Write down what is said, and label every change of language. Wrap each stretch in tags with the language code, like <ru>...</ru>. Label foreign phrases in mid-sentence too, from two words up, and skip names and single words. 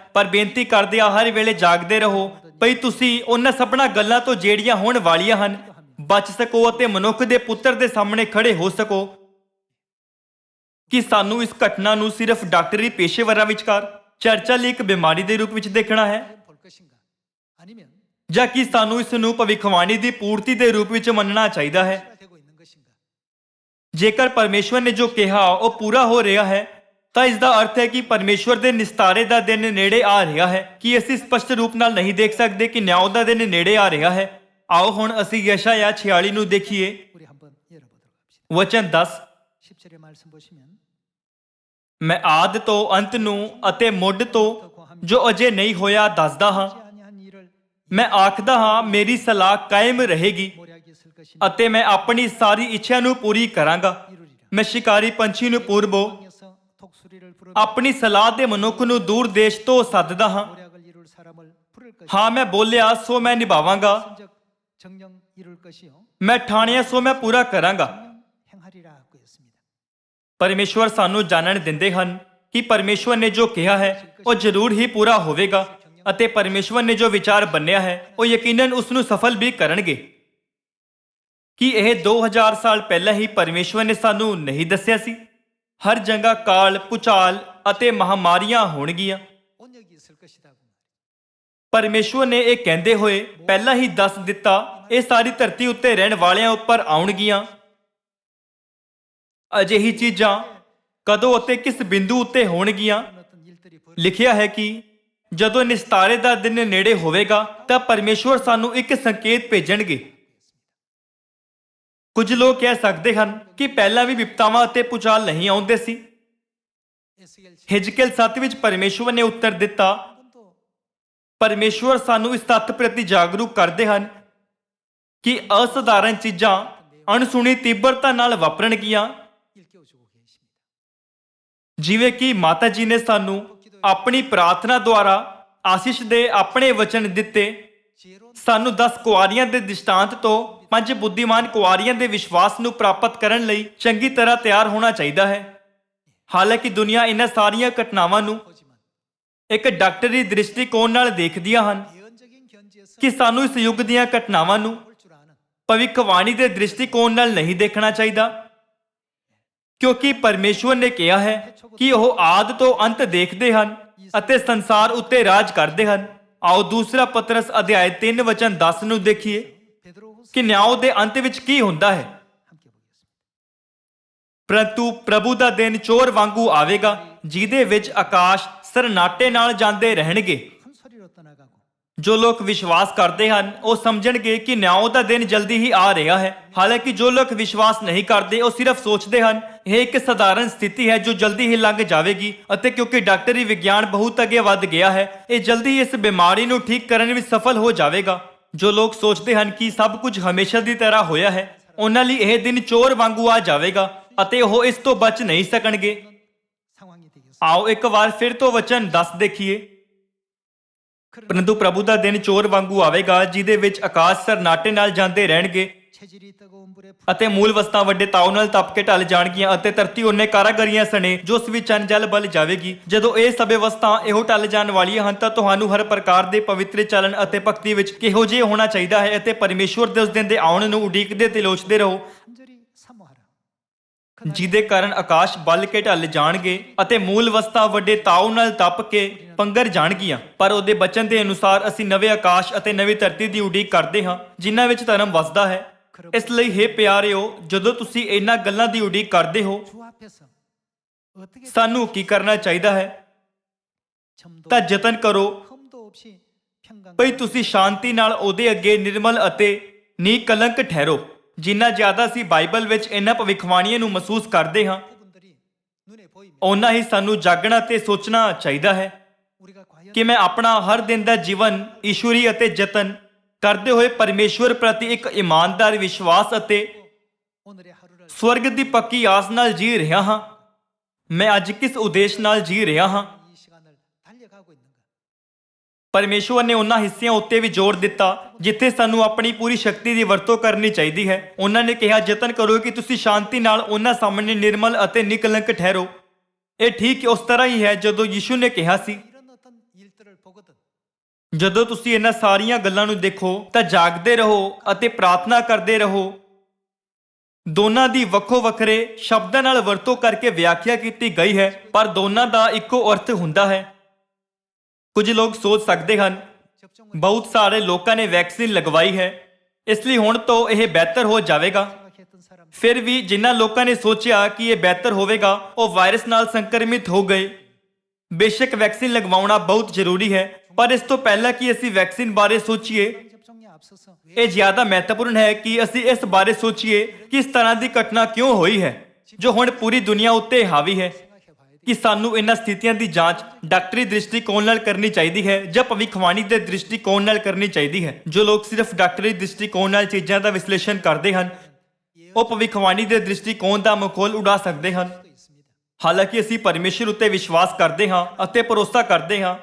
<pa>ਪਰ ਬੇਨਤੀ ਕਰਦੇ ਆ ਹਰ ਵੇਲੇ ਜਾਗਦੇ ਰਹੋ, ਭਈ ਤੁਸੀਂ ਉਹਨਾਂ ਸਭਨਾਂ ਗੱਲਾਂ ਤੋਂ ਜਿਹੜੀਆਂ ਹੋਣ ਵਾਲੀਆਂ ਹਨ ਬਚ ਸਕੋ ਅਤੇ ਮਨੁੱਖ ਦੇ ਪੁੱਤਰ ਦੇ ਸਾਹਮਣੇ ਖੜੇ ਹੋ ਸਕੋ। ਕਿ ਸਾਨੂੰ ਇਸ ਘਟਨਾ ਨੂੰ ਸਿਰਫ ਡਾਕਟਰੀ ਪੇਸ਼ੇਵਰਾਂ ਵਿਚਕਾਰ ਚਰਚਾ ਲਈ ਇੱਕ ਬਿਮਾਰੀ ਦੇ ਰੂਪ ਵਿੱਚ ਦੇਖਣਾ ਹੈ, ਜਾਂ ਕੀ ਸਾਨੂੰ ਇਸ ਨੂੰ ਭਵਿੱਖਬਾਣੀ ਦੀ ਪੂਰਤੀ ਦੇ ਰੂਪ ਵਿੱਚ ਮੰਨਣਾ ਚਾਹੀਦਾ ਹੈ?</pa> <ko>되고 있는 것인가?</ko> <pa>ਜੇਕਰ ਪਰਮੇਸ਼ਵਰ ਨੇ ਜੋ ਕਿਹਾ ਉਹ ਪੂਰਾ ਹੋ ਰਿਹਾ ਹੈ ਤਾਂ ਇਸ ਦਾ ਅਰਥ ਹੈ ਕਿ ਪਰਮੇਸ਼ਵਰ ਦੇ ਨਿਸਤਾਰੇ ਦਾ ਦਿਨ ਨੇੜੇ ਆ ਰਿਹਾ ਹੈ। ਕੀ ਅਸੀਂ ਸਪਸ਼ਟ ਰੂਪ ਨਾਲ ਨਹੀਂ ਦੇਖ ਸਕਦੇ ਕਿ ਨਿਆਂ ਦਾ ਦਿਨ ਨੇੜੇ ਆ ਰਿਹਾ ਹੈ? ਆਓ ਹੁਣ ਅਸੀਂ ਯਸ਼ਾਇਆ 46 ਨੂੰ ਦੇਖੀਏ।</pa> <ko>우리 한번 열어보도록 합시다.</ko> <pa>ਵਚਨ 10,</pa> <ko>10절의 말씀 보시면</ko> <pa>ਮੈਂ ਆਦ ਤੋਂ ਅੰਤ ਨੂੰ ਅਤੇ ਮੁੱਢ ਤੋਂ ਜੋ ਅਜੇ ਨਹੀਂ ਹੋਇਆ ਦੱਸਦਾ ਹਾਂ।</pa> <ko>하지 아니한 일을</ko> <pa>ਮੈਂ ਆਖਦਾ ਹਾਂ ਮੇਰੀ ਸਲਾਹ ਕਾਇਮ ਰਹੇਗੀ</pa> <ko>모략이 있을 것이니</ko> <pa>ਅਤੇ ਮੈਂ ਆਪਣੀ ਸਾਰੀ ਇੱਛਾ ਨੂੰ ਪੂਰੀ ਕਰਾਂਗਾ।</pa> <ko>이루리라.</ko> <pa>ਮੈਂ ਸ਼ਿਕਾਰੀ ਪੰਛੀ ਨੂੰ ਪੂਰਬੋਂ</pa> <ko>땅에서 독수리를 부르며</ko> <pa>ਆਪਣੀ ਸਲਾਹ ਦੇ ਮਨੁੱਖ ਨੂੰ ਦੂਰ ਦੇਸ਼ ਤੋਂ ਸੱਦਦਾ ਹਾਂ।</pa> <ko>모략을 이룰 사람을 부를 것이니</ko> <pa>ਹਾਂ ਮੈਂ ਬੋਲਿਆ ਸੋ ਮੈਂ ਨਿਭਾਵਾਂਗਾ,</pa> <ko>신적 정령 이룰 것이요</ko> <pa>ਮੈਂ ਠਾਣਿਆ ਸੋ ਮੈਂ ਪੂਰਾ ਕਰਾਂਗਾ।</pa> <ko>정령 행하리라 하고 했습니다.</ko> <pa>ਪਰਮੇਸ਼ਵਰ ਸਾਨੂੰ ਜਾਣਨ ਦਿੰਦੇ ਹਨ ਕਿ ਪਰਮੇਸ਼ਵਰ ਨੇ ਜੋ ਕਿਹਾ ਹੈ ਉਹ ਜ਼ਰੂਰ ਹੀ ਪੂਰਾ ਹੋਵੇਗਾ ਅਤੇ ਪਰਮੇਸ਼ਵਰ ਨੇ ਜੋ ਵਿਚਾਰ ਬੰਨਿਆ ਹੈ ਉਹ ਯਕੀਨਨ ਉਸ ਨੂੰ ਸਫਲ ਵੀ ਕਰਨਗੇ। ਕੀ ਇਹ 2000 ਸਾਲ ਪਹਿਲਾਂ ਹੀ ਪਰਮੇਸ਼ਵਰ ਨੇ ਸਾਨੂੰ ਨਹੀਂ ਦੱਸਿਆ ਸੀ? ਹਰ ਜਗ੍ਹਾ ਕਾਲ, ਭੁਚਾਲ ਅਤੇ ਮਹਾਮਾਰੀਆਂ ਹੋਣਗੀਆਂ।</pa> <ko>온역이 있을 것이다.</ko> <pa>ਪਰਮੇਸ਼ਵਰ ਨੇ ਇਹ ਕਹਿੰਦੇ ਹੋਏ ਪਹਿਲਾਂ ਹੀ ਦੱਸ ਦਿੱਤਾ ਇਹ ਸਾਰੀ ਧਰਤੀ ਉੱਤੇ ਰਹਿਣ ਵਾਲਿਆਂ ਉੱਪਰ ਆਉਣਗੀਆਂ। ਅਜਿਹੀ ਚੀਜ਼ਾਂ ਕਦੋਂ ਅਤੇ ਕਿਸ ਬਿੰਦੂ ਉੱਤੇ ਹੋਣਗੀਆਂ?</pa> <ko>어떤 일들이 벌</ko> <pa>ਲਿਖਿਆ ਹੈ ਕਿ ਜਦੋਂ ਨਿਸਤਾਰੇ ਦਾ ਦਿਨ ਨੇੜੇ ਹੋਵੇਗਾ ਤਾਂ ਪਰਮੇਸ਼ਵਰ ਸਾਨੂੰ ਇੱਕ ਸੰਕੇਤ ਭੇਜਣਗੇ। ਕੁਝ ਲੋਕ ਕਹਿ ਸਕਦੇ ਹਨ ਕਿ ਪਹਿਲਾਂ ਵੀ ਵਿਪਤਾਵਾਂ ਅਤੇ ਭੁਚਾਲ ਨਹੀਂ ਆਉਂਦੇ ਸੀ। 에스겔 ਹਿਜਕੇਲ 7 ਵਿੱਚ ਪਰਮੇਸ਼ਵਰ ਨੇ ਉੱਤਰ ਦਿੱਤਾ।</pa> <ko>번도</ko> <pa>ਪਰਮੇਸ਼ਵਰ ਸਾਨੂੰ ਇਸ ਤੱਥ ਪ੍ਰਤੀ ਜਾਗਰੂਕ ਕਰਦੇ ਹਨ ਕਿ ਅਸਧਾਰਨ ਚੀਜ਼ਾਂ ਅਣਸੁਣੀ ਤੀਬਰਤਾ ਨਾਲ ਵਾਪਰਨਗੀਆਂ।</pa> <ko>일깨워주고 계십니다.</ko> <pa>ਜਿਵੇਂ ਕਿ ਮਾਤਾ ਜੀ ਨੇ ਸਾਨੂੰ ਆਪਣੀ ਪ੍ਰਾਰਥਨਾ ਦੁਆਰਾ ਆਸ਼ੀਸ਼ ਦੇ ਆਪਣੇ ਵਚਨ ਦਿੱਤੇ।</pa> <ko>지혜로운</ko> <pa>ਸਾਨੂੰ 10 ਕੁਆਰੀਆਂ ਦੇ ਦ੍ਰਿਸ਼ਟਾਂਤ ਤੋਂ 5 ਬੁੱਧੀਮਾਨ ਕੁਆਰੀਆਂ ਦੇ ਵਿਸ਼ਵਾਸ ਨੂੰ ਪ੍ਰਾਪਤ ਕਰਨ ਲਈ ਚੰਗੀ ਤਰ੍ਹਾਂ ਤਿਆਰ ਹੋਣਾ ਚਾਹੀਦਾ ਹੈ। ਹਾਲਾਂਕਿ ਦੁਨੀਆ ਇਹਨਾਂ ਸਾਰੀਆਂ ਘਟਨਾਵਾਂ ਨੂੰ</pa> <ko>보지만</ko> <pa>ਇੱਕ ਡਾਕਟਰੀ ਦ੍ਰਿਸ਼ਟੀਕੋਣ ਨਾਲ ਦੇਖਦੀਆਂ ਹਨ</pa> <ko>예언적인 견지에서</ko> <pa>ਕਿ ਸਾਨੂੰ ਇਸ ਯੁੱਗ ਦੀਆਂ ਘਟਨਾਵਾਂ ਨੂੰ</pa> <ko>볼 줄 아는</ko> <pa>ਭਵਿੱਖਬਾਣੀ ਦੇ ਦ੍ਰਿਸ਼ਟੀਕੋਣ ਨਾਲ ਨਹੀਂ ਦੇਖਣਾ ਚਾਹੀਦਾ, ਕਿਉਂਕਿ ਪਰਮੇਸ਼ਵਰ ਨੇ ਕਿਹਾ ਹੈ ਕਿ ਉਹ ਆਦ ਤੋਂ ਅੰਤ ਦੇਖਦੇ ਹਨ ਅਤੇ ਸੰਸਾਰ ਉੱਤੇ ਰਾਜ ਕਰਦੇ ਹਨ। ਆਓ ਦੂਸਰਾ ਪਤਰਸ ਅਧਿਆਇ 3 ਵਚਨ 10 ਨੂੰ ਦੇਖੀਏ 베드로후서 ਕਿ ਨਿਆਂ ਦੇ ਅੰਤ ਵਿੱਚ ਕੀ ਹੁੰਦਾ ਹੈ।</pa> <ko>함께 보겠습니다.</ko> <pa>ਪਰੰਤੂ ਪ੍ਰਭੂ ਦਾ ਦਿਨ ਚੋਰ ਵਾਂਗੂ ਆਵੇਗਾ ਜਿਹਦੇ ਵਿੱਚ ਆਕਾਸ਼ ਸਰਨਾਟੇ ਨਾਲ ਜਾਂਦੇ ਰਹਿਣਗੇ।</pa> <ko>큰 소리로 떠나가고</ko> <pa>ਜੋ ਲੋਕ ਵਿਸ਼ਵਾਸ ਕਰਦੇ ਹਨ ਉਹ ਸਮਝਣਗੇ ਕਿ ਨਿਆਂ ਦਾ ਦਿਨ ਜਲਦੀ ਹੀ ਆ ਰਿਹਾ ਹੈ। ਹਾਲਾਂਕਿ ਜੋ ਲੋਕ ਵਿਸ਼ਵਾਸ ਨਹੀਂ ਕਰਦੇ ਉਹ ਸਿਰਫ ਸੋਚਦੇ ਹਨ ਇਹ ਇੱਕ ਸਧਾਰਨ ਸਥਿਤੀ ਹੈ ਜੋ ਜਲਦੀ ਹੀ ਲੰਘ ਜਾਵੇਗੀ ਅਤੇ ਕਿਉਂਕਿ ਡਾਕਟਰੀ ਵਿਗਿਆਨ ਬਹੁਤ ਅੱਗੇ ਵੱਧ ਗਿਆ ਹੈ ਇਹ ਜਲਦੀ ਹੀ ਇਸ ਬਿਮਾਰੀ ਨੂੰ ਠੀਕ ਕਰਨ ਵਿੱਚ ਸਫਲ ਹੋ ਜਾਵੇਗਾ। ਜੋ ਲੋਕ ਸੋਚਦੇ ਹਨ ਕਿ ਸਭ ਕੁਝ ਹਮੇਸ਼ਾ ਦੀ ਤਰ੍ਹਾਂ ਹੋਇਆ ਹੈ ਉਹਨਾਂ ਲਈ ਇਹ ਦਿਨ ਚੋਰ ਵਾਂਗੂ ਆ ਜਾਵੇਗਾ ਅਤੇ ਉਹ ਇਸ ਤੋਂ ਬਚ ਨਹੀਂ ਸਕਣਗੇ।</pa> <ko>상황이 되겠습니다.</ko> <pa>ਆਓ ਇੱਕ ਵਾਰ ਫਿਰ ਤੋਂ ਵਚਨ 10 ਦੇਖੀਏ। ਪਰੰਤੂ ਪ੍ਰਭੂ ਦਾ ਦਿਨ ਚੋਰ ਵਾਂਗੂ ਆਵੇਗਾ ਜਿਹਦੇ ਵਿੱਚ ਆਕਾਸ਼ ਸਰਨਾਟੇ ਨਾਲ ਜਾਂਦੇ ਰਹਿਣਗੇ</pa> <ko>체질이 뜨거운 불에</ko> <pa>ਅਤੇ ਮੂਲ ਵਸਤਾਂ ਵੱਡੇ ਤਾਉ ਨਾਲ ਤਪ ਕੇ ਢਲ ਜਾਣਗੀਆਂ ਅਤੇ ਧਰਤੀ ਉਹਨੇ ਕਾਰਾਗਰੀਆਂ ਸਣੇ ਜੋ ਉਸ ਵਿੱਚ ਚੰਨ ਜਲ ਬਲ ਜਾਵੇਗੀ। ਜਦੋਂ ਇਹ ਸਭੇ ਵਸਤਾਂ ਇਹੋ ਢਲ ਜਾਣ ਵਾਲੀਆਂ ਹਨ ਤਾਂ ਤੁਹਾਨੂੰ ਹਰ ਪ੍ਰਕਾਰ ਦੇ ਪਵਿੱਤਰ ਚਲਨ ਅਤੇ ਭਗਤੀ ਵਿੱਚ ਕਿਹੋ ਜਿਹੇ ਹੋਣਾ ਚਾਹੀਦਾ ਹੈ ਅਤੇ ਪਰਮੇਸ਼ਵਰ ਦੇ ਉਸ ਦਿਨ ਦੇ ਆਉਣ ਨੂੰ ਉਡੀਕਦੇ ਤੇ ਲੋਚਦੇ ਰਹੋ</pa> <ko>간절히 사모하라.</ko> <pa>ਜਿਹਦੇ ਕਾਰਨ ਆਕਾਸ਼ ਬਲ ਕੇ ਢਲ ਜਾਣਗੇ ਅਤੇ ਮੂਲ ਵਸਤਾਂ ਵੱਡੇ ਤਾਉ ਨਾਲ ਤਪ ਕੇ ਪੰਗਰ ਜਾਣਗੀਆਂ। ਪਰ ਉਹਦੇ ਬਚਨ ਦੇ ਅਨੁਸਾਰ ਅਸੀਂ ਨਵੇਂ ਆਕਾਸ਼ ਅਤੇ ਨਵੀਂ ਧਰਤੀ ਦੀ ਉਡੀਕ ਕਰਦੇ ਹਾਂ ਜਿਨ੍ਹਾਂ ਵਿੱਚ ਧਰਮ ਵਸਦਾ ਹੈ। ਇਸ ਲਈ ਹੇ ਪਿਆਰਿਓ ਜਦੋਂ ਤੁਸੀਂ ਇਹਨਾਂ ਗੱਲਾਂ ਦੀ ਉਡੀਕ ਕਰਦੇ ਹੋ</pa> <ko>주 앞에서 어떻게</ko> <pa>ਸਾਨੂੰ ਕੀ ਕਰਨਾ ਚਾਹੀਦਾ ਹੈ?</pa> <ko>점도</ko> <pa>ਤਾਂ ਯਤਨ ਕਰੋ</pa> <ko>흠도 없이 평강</ko> <pa>ਭਈ ਤੁਸੀਂ ਸ਼ਾਂਤੀ ਨਾਲ ਉਹਦੇ ਅੱਗੇ ਨਿਰਮਲ ਅਤੇ ਨਿਕਲੰਕ ਠਹਿਰੋ। ਜਿੰਨਾ ਜ਼ਿਆਦਾ ਅਸੀਂ ਬਾਈਬਲ ਵਿੱਚ ਇਹਨਾਂ ਭਵਿੱਖਬਾਣੀਆਂ ਨੂੰ ਮਹਿਸੂਸ ਕਰਦੇ ਹਾਂ</pa> <ko>부분들이 눈에 보이면</ko> <pa>ਓਨਾ ਹੀ ਸਾਨੂੰ ਜਾਗਣਾ ਤੇ ਸੋਚਣਾ ਚਾਹੀਦਾ ਹੈ</pa> <ko>우리가 과연</ko> <pa>ਕਿ ਮੈਂ ਆਪਣਾ ਹਰ ਦਿਨ ਦਾ ਜੀਵਨ ਈਸ਼ਵਰੀ ਅਤੇ ਯਤਨ ਕਰਦੇ ਹੋਏ ਪਰਮੇਸ਼ਵਰ ਪ੍ਰਤੀ ਇੱਕ ਇਮਾਨਦਾਰ ਵਿਸ਼ਵਾਸ ਅਤੇ</pa> <ko>오늘의 하루를</ko> <pa>ਸਵਰਗ ਦੀ ਪੱਕੀ ਆਸ ਨਾਲ ਜੀ ਰਿਹਾ ਹਾਂ। ਮੈਂ ਅੱਜ ਕਿਸ ਉਦੇਸ਼ ਨਾਲ ਜੀ ਰਿਹਾ ਹਾਂ?</pa> <ko>이 시간을 달려가고 있는가?</ko> <pa>ਪਰਮੇਸ਼ਵਰ ਨੇ ਉਹਨਾਂ ਹਿੱਸਿਆਂ ਉੱਤੇ ਵੀ ਜ਼ੋਰ ਦਿੱਤਾ ਜਿੱਥੇ ਸਾਨੂੰ ਆਪਣੀ ਪੂਰੀ ਸ਼ਕਤੀ ਦੀ ਵਰਤੋਂ ਕਰਨੀ ਚਾਹੀਦੀ ਹੈ। ਉਹਨਾਂ ਨੇ ਕਿਹਾ ਯਤਨ ਕਰੋ ਕਿ ਤੁਸੀਂ ਸ਼ਾਂਤੀ ਨਾਲ ਉਹਨਾਂ ਸਾਹਮਣੇ ਨਿਰਮਲ ਅਤੇ ਨਿਕਲੰਕ ਠਹਿਰੋ। ਇਹ ਠੀਕ ਉਸ ਤਰ੍ਹਾਂ ਹੀ ਹੈ ਜਦੋਂ ਯਿਸੂ ਨੇ ਕਿਹਾ ਸੀ</pa> <ko>이런 어떤 일들을 보거든</ko> <pa>ਜਦੋਂ ਤੁਸੀਂ ਇਹਨਾਂ ਸਾਰੀਆਂ ਗੱਲਾਂ ਨੂੰ ਦੇਖੋ ਤਾਂ ਜਾਗਦੇ ਰਹੋ ਅਤੇ ਪ੍ਰਾਰਥਨਾ ਕਰਦੇ ਰਹੋ। ਦੋਨਾਂ ਦੀ ਵੱਖੋ ਵੱਖਰੇ ਸ਼ਬਦਾਂ ਨਾਲ ਵਰਤੋਂ ਕਰਕੇ ਵਿਆਖਿਆ ਕੀਤੀ ਗਈ ਹੈ ਪਰ ਦੋਨਾਂ ਦਾ ਇੱਕੋ ਅਰਥ ਹੁੰਦਾ ਹੈ। ਕੁਝ ਲੋਕ ਸੋਚ ਸਕਦੇ ਹਨ</pa> <ko>접종을</ko> <pa>ਬਹੁਤ ਸਾਰੇ ਲੋਕਾਂ ਨੇ ਵੈਕਸੀਨ ਲਗਵਾਈ ਹੈ, ਇਸ ਲਈ ਹੁਣ ਤੋਂ ਇਹ ਬਿਹਤਰ ਹੋ ਜਾਵੇਗਾ।</pa> <ko>생각했던 사람</ko> <pa>ਫਿਰ ਵੀ ਜਿਨ੍ਹਾਂ ਲੋਕਾਂ ਨੇ ਸੋਚਿਆ ਕਿ ਇਹ ਬਿਹਤਰ ਹੋਵੇਗਾ, ਉਹ ਵਾਇਰਸ ਨਾਲ ਸੰਕਰਮਿਤ ਹੋ ਗਏ। ਬੇਸ਼ੱਕ ਵੈਕਸੀਨ ਲਗਵਾਉਣਾ ਬਹੁਤ ਜ਼ਰੂਰੀ ਹੈ, ਪਰ ਇਸ ਤੋਂ ਪਹਿਲਾਂ ਕਿ ਅਸੀਂ ਵੈਕਸੀਨ ਬਾਰੇ ਸੋਚੀਏ,</pa> <ko>접종에 앞서서</ko> <pa>ਇਹ ਜ਼ਿਆਦਾ ਮਹੱਤਵਪੂਰਨ ਹੈ ਕਿ ਅਸੀਂ ਇਸ ਬਾਰੇ ਸੋਚੀਏ ਕਿ ਇਸ ਤਰ੍ਹਾਂ ਦੀ ਘਟਨਾ ਕਿਉਂ ਹੋਈ ਹੈ ਜੋ ਹੁਣ ਪੂਰੀ ਦੁਨੀਆ ਉੱਤੇ ਹਾਵੀ ਹੈ।</pa> <ko>생각해 봐야 돼.</ko> <pa>ਕਿ ਸਾਨੂੰ ਇਹਨਾਂ ਸਥਿਤੀਆਂ ਦੀ ਜਾਂਚ ਡਾਕਟਰੀ ਦ੍ਰਿਸ਼ਟੀਕੋਣ ਨਾਲ ਕਰਨੀ ਚਾਹੀਦੀ ਹੈ ਜਾਂ ਭਵਿੱਖਬਾਣੀ ਦੇ ਦ੍ਰਿਸ਼ਟੀਕੋਣ ਨਾਲ ਕਰਨੀ ਚਾਹੀਦੀ ਹੈ। ਜੋ ਲੋਕ ਸਿਰਫ ਡਾਕਟਰੀ ਦ੍ਰਿਸ਼ਟੀਕੋਣ ਨਾਲ ਚੀਜ਼ਾਂ ਦਾ ਵਿਸ਼ਲੇਸ਼ਣ ਕਰਦੇ ਹਨ, ਉਹ ਭਵਿੱਖਬਾਣੀ ਦੇ ਦ੍ਰਿਸ਼ਟੀਕੋਣ ਦਾ ਮਖੌਲ ਉਡਾ ਸਕਦੇ ਹਨ।</pa> <ko>또 있습니다.</ko> <pa>ਹਾਲਾਂਕਿ ਅਸੀਂ ਪਰਮੇਸ਼ਰ ਉੱਤੇ ਵਿਸ਼ਵਾਸ ਕਰਦੇ ਹਾਂ ਅਤੇ ਭਰੋਸਾ ਕਰਦੇ ਹਾਂ।</pa>